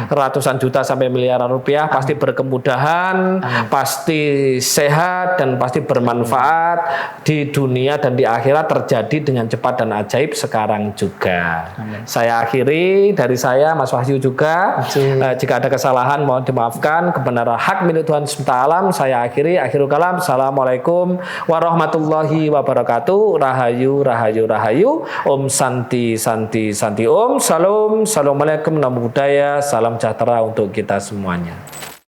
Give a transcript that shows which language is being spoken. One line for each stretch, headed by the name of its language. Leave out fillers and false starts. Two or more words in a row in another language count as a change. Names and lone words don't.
Indonesian: Ratusan juta sampai miliaran rupiah. Pasti berkemudahan, pasti sehat dan pasti bermanfaat di dunia dan di akhirat terjadi dengan cepat dan ajaib sekarang juga. Saya akhiri dari saya Mas Wahyu juga. Jika ada kesalahan mohon dimaafkan. Kebenaran hak milik Tuhan SWT. Saya akhiri kalam.
Arabic: السلام عليكم ورحمة الله وبركاته.
Javanese: Rahayu, rahayu, rahayu.
Sanskrit: Om Santi, Santi, Santi. Om Salam.
Pali: Assalamualaikum. Namo Buddhaya.
Indonesian: Salam sejahtera untuk kita semuanya.